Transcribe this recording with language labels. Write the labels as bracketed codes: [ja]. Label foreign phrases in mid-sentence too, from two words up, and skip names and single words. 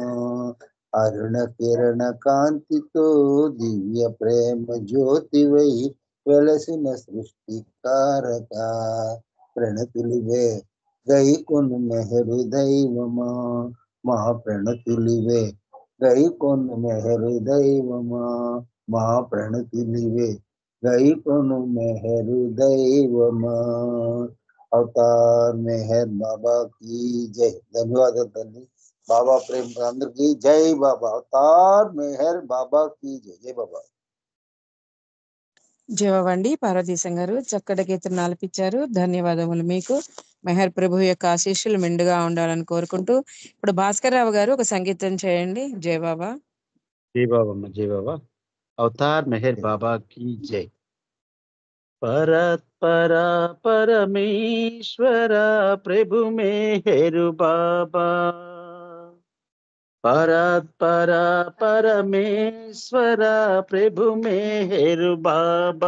[te] అరుణ కిరణ కాంతితో దివ్య ప్రేమ జ్యోతివై వెలసిన సృష్టికారక ప్రణతులివే గైకొను మెహరు దైవమా మా ప్రణతులివే గైకొను మెహరు దైవమా మా ప్రణతులివే గైకొను మెహరు దైవమా అవతార్ మెహర్ బాబా [hi] की जय. [te] ధన్యవాదాలు తల్లి. బాబా ప్రేమ అందరికి జై బాబా. అవతార్ మెహర్ బాబా [hi] की जय. [te] జై బాబా. జవాబండి పార్వతీశం గారు చక్కటి గీతం ఆలపించారు. ధన్యవాదములు మీకు. మెహర్ ప్రభు యొక్క ఆశీస్సులు మెండుగా ఉండాలని కోరుకుంటూ ఇప్పుడు భాస్కర్ రావు గారు ఒక సంగీతం చేయండి. జై బాబా. జై బాబా అమ్మ, జై బాబా. అవతార్ మెహర్ బాబా [hi] की जय. [te] పరత్పర పరమేశ్వర ప్రభు మెహరు బాబా. పరత్పర పరమేశ్వర ప్రభు మెహరు బాబా.